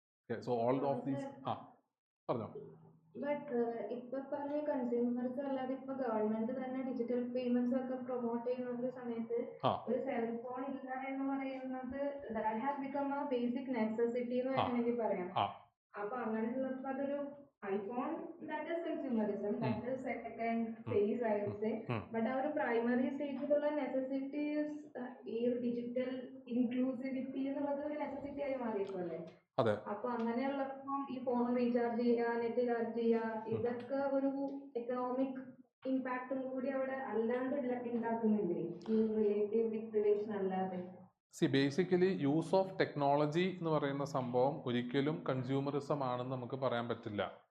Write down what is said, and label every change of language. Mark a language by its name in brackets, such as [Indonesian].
[English] so all of these [Malayalam] പറഞ്ഞോ. But ഇപ്പൊ പറഞ്ഞ കൺസ്യൂമേഴ്സ് അല്ലാതെ ഇപ്പൊ ഗവൺമെന്റ് തന്നെ ഡിജിറ്റൽ പേയ്മെന്റ്സ് ഒക്കെ പ്രൊമോട്ട് ചെയ്യുന്ന ഒരു സമയത്ത് ഒരു സെൽഫോൺ ഇല്ല എന്ന് പറയുന്നത് [English] that has become a basic necessity [Malayalam] എന്ന് വേണമെങ്കിൽ പറയാം. അപ്പൊ അങ്ങനെയുള്ളപ്പോ അതൊരു [English] iPhone, that is consumerism, that is second phase, I would say. But our primary stage necessity is digital inclusivity [Malayalam] എന്നുള്ളത് ഒരു നെസസിറ്റി ആയി മാറിയിട്ടുണ്ട്. അതെ. അപ്പൊ അങ്ങനെയുള്ളപ്പം ഈ ഫോൺ റീചാർജ് ചെയ്യുക, നെറ്റ് ചാർജ് ചെയ്യുക, ഇതൊക്കെ ഒരു എക്കണോമിക് ഇമ്പാക്റ്റും കൂടി അവിടെ അല്ലാണ്ട് ഉണ്ടാക്കുന്നില്ലേ ഈ റിലേറ്റീവ് ഡിപ്രിവേഷൻ അല്ലാതെ? ബേസിക്കലി യൂസ് ഓഫ് ടെക്നോളജി എന്ന് പറയുന്ന സംഭവം ഒരിക്കലും കൺസ്യൂമറിസം ആണെന്ന് നമുക്ക് പറയാൻ പറ്റില്ല.